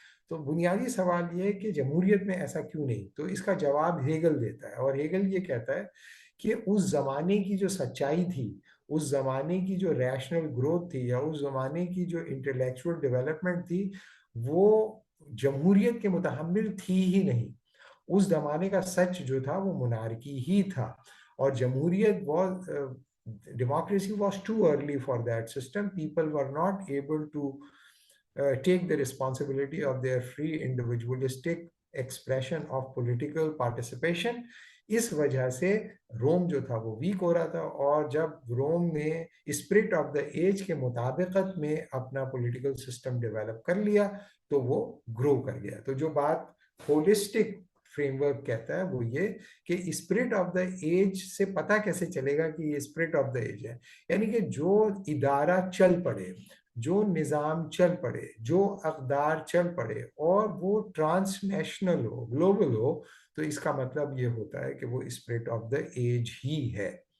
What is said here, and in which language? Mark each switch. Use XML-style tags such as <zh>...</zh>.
<ur>تو بنیادی سوال یہ ہے کہ جمہوریت میں ایسا کیوں نہیں؟ تو اس کا جواب ہیگل دیتا ہے، اور ہیگل یہ کہتا ہے کہ اس زمانے کی جو سچائی تھی، اس زمانے کی جو ریشنل گروتھ تھی، یا اس زمانے کی جو انٹلیکچوئل ڈیولپمنٹ تھی، وہ جمہوریت کے متحمل تھی ہی نہیں. اس زمانے کا سچ جو تھا وہ منارکی ہی تھا. اور جمہوریت</ur> <en>democracy was too early for that system. People were not able to take the responsibility of their free individualistic expression of political participation.</en> <ur>اس وجہ سے روم جو تھا وہ ویک ہو رہا تھا. اور جب روم نے اسپرٹ آف دا ایج کے مطابقت میں اپنا پولیٹیکل سسٹم ڈیولپ کر لیا تو وہ گرو کر گیا. تو جو بات ہولسٹک فریم ورک کہتا ہے وہ یہ کہ اسپرٹ آف دا ایج سے پتہ کیسے چلے گا کہ یہ اسپرٹ آف دا ایج ہے؟ یعنی کہ جو ادارہ چل پڑے، جو نظام چل پڑے، جو اقدار چل پڑے اور وہ ٹرانس نیشنل ہو، گلوبل ہو، تو اس کا مطلب یہ ہوتا ہے کہ وہ اسپرٹ آف دا ایج ہی ہے.</ur>